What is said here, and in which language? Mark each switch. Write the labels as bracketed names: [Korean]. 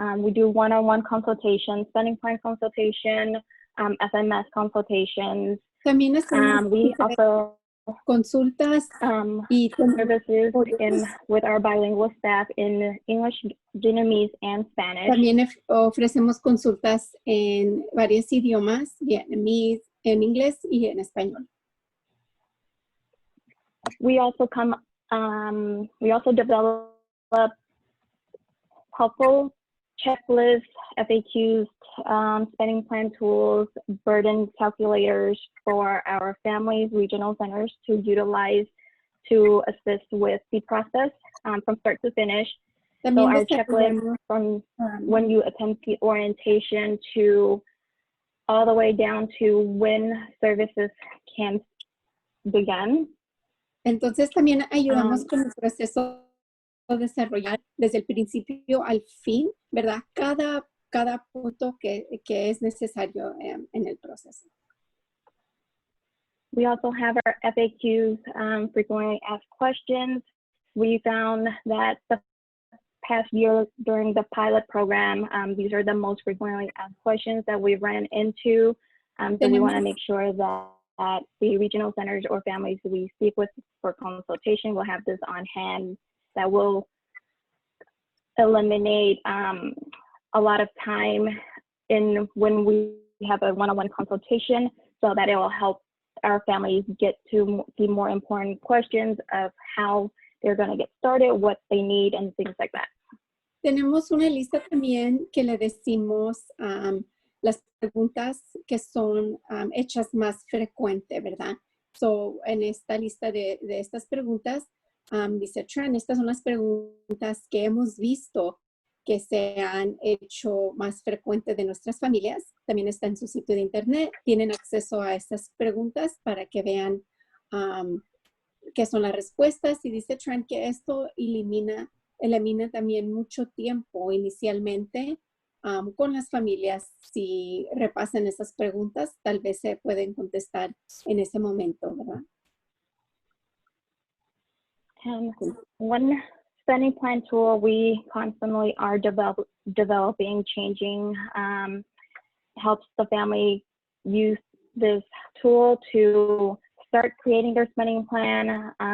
[English] We do one-on-one consultations, spending plan consultation, FMS consultations. [Spanish] También [English] We offer [Spanish] consultas y [English] services with our bilingual staff in English, Vietnamese, and Spanish. [Spanish] También ofrecemos consultas en varios idiomas, vietnamese, en inglés y en español. [English] We also develop helpful checklists, FAQs, spending plan tools, burden calculators for our families, regional centers to utilize to assist with the process from start to finish. So our checklist from when you attend the orientation to all the way down to when services can begin. [Spanish] Entonces también ayudamos con el proceso de desarrollar desde el principio al fin, ¿verdad? Cada punto que es necesario en el proceso. [English] We also have our FAQs, frequently asked questions. We found that the past year during the pilot program, these are the most frequently asked questions that we ran into. So we want to make sure that the regional centers or families we speak with for consultation will have this on hand. That will eliminate a lot of time when we have a one-on-one consultation, so that it will help our families get to the more important questions of how they're going to get started, what they need, and things like that. [Spanish] Tenemos una lista también que le decimos las preguntas que son hechas más frecuente, ¿verdad? So, en esta lista de estas preguntas, dice Tran, estas son las preguntas que hemos visto que se han hecho más frecuentes de nuestras familias. También está en su sitio de internet. Tienen acceso a estas preguntas para que vean qué son las respuestas. Y dice Tran que esto elimina también mucho tiempo inicialmente con las familias. Si repasan esas preguntas, tal vez se pueden contestar en ese momento, ¿verdad? [English] And one spending plan tool we constantly are developing, changing, helps the family use this tool to start creating their spending plan.